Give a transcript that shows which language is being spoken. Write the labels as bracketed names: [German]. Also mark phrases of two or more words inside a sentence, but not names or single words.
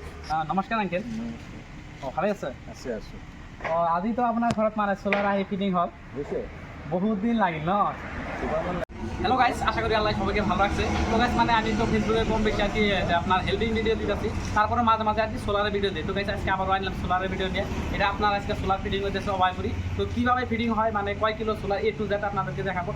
[Assamese] নমস্কাৰ আংকেল। ভালে আছে? আছোঁ। আজি তো আপোনাৰ ঘৰত মানে চ'লাৰ আহি ফিটিং হ'ল, বহুত দিন লাগিল ন? [English] hello guys, [Bangla] আশা করি আল্লাহ সবাইকে ভালো রাখছে। তো গাইস মানে আমি তো ফেসবুকে কম বেশি আর কি আপনার [English] helping video [Bangla] দিতেছি, তারপরে মাঝে মাঝে আর কি সোলারের ভিডিও দিই। তো গাইস আজকে আবার আনলাম সোলারের ভিডিও নিয়ে। এটা আপনার আজকে [English] solar fitting [Bangla] হইতেছে অবাইপুরি। তো কীভাবে ফিটিং হয় মানে কয় কিলো সোলার [English] A to Z [Bangla] আপনাদেরকে দেখাবো।